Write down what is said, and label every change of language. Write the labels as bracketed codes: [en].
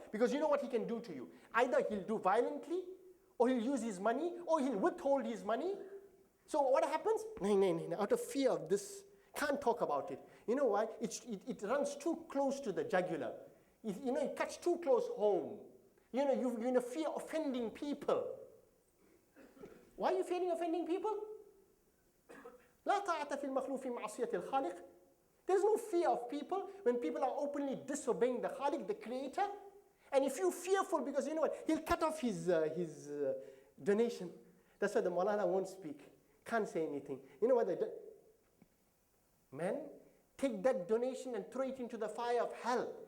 [en] Because you know what he can do to you. Either he'll do violently, or he'll use his money, or he'll withhold his money. So what happens? No, out of fear of this, can't talk about it. You know why? It runs too close to the jugular. It cuts too close home. You're in a fear of offending people. Why are you fearing offending people? [ar] لا طاعة في المخلوق في معصية الخالق. [en] There's no fear of people when people are openly disobeying the Khaliq, the Creator. And if you're fearful, because you know what, he'll cut off his donation. That's why the Maulana won't speak, can't say anything. You know what they do? Man, take that donation and throw it into the fire of hell.